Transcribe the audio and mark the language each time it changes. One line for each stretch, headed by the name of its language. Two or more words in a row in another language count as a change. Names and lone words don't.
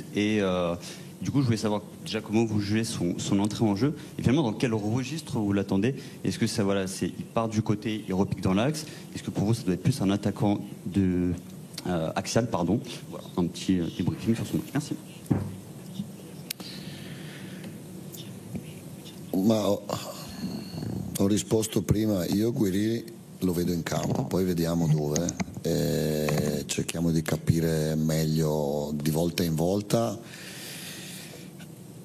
French: Et du coup, je voulais savoir déjà comment vous jugez son entrée en jeu, et finalement dans quel registre vous l'attendez. Est-ce que ça, voilà, il part du côté, il repique dans l'axe? Est-ce que pour vous, ça doit être plus un attaquant axial, pardon. Voilà, un petit débriefing sur son match. Merci.
Italian: Ma ho risposto prima, io Guiri lo vedo in campo, poi vediamo dove e cerchiamo di capire meglio di volta in volta.